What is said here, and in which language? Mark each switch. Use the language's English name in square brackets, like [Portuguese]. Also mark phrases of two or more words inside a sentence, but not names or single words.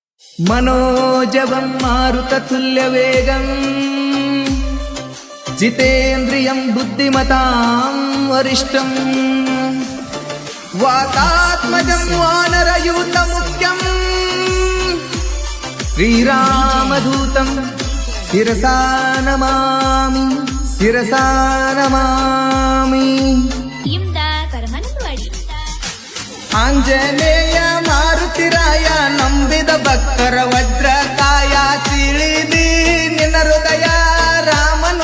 [Sanskrit] मनोजवं मारुततुल्यवेगं जितेन्द्रियं बुद्धिमतां वरिष्ठं वातात्मजं वानरयूतमुख्यं श्रीरामदूतं शिरसा नमामि शिरसा नमामि। [Kannada] ಆಂಜನೇಯ ಮಾರುತಿರಾಯ ನಂಬಿದ ಭಕ್ತರ ವಜ್ರಕಾಯ ತಿಳಿದಿ ನಿನ್ನ ಹೃದಯ ರಾಮನು